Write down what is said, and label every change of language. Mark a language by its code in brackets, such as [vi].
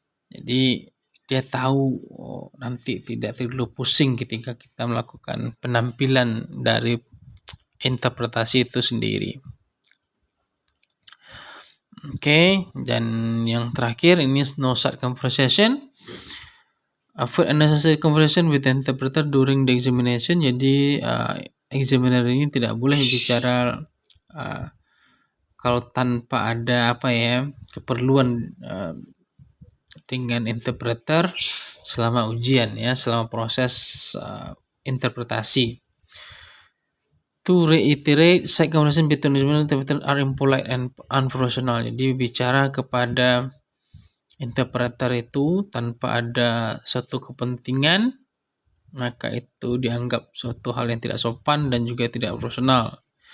[id] Jadi dia tahu nanti tidak terlalu pusing ketika kita melakukan penampilan dari interpretasi itu sendiri. Oke, dan yang terakhir ini [en] no start conversation. Avoid unnecessary conversation with the interpreter during the examination. [id] Jadi examiner ini tidak boleh bicara kalau tanpa ada keperluan dengan interpreter selama ujian ya, selama proses interpretasi. [en] To reiterate, side conversation between examiner and interpreter are impolite and unprofessional. [id] Jadi bicara kepada interpreter itu tanpa ada suatu kepentingan, maka itu dianggap suatu hal yang tidak sopan dan juga tidak profesional.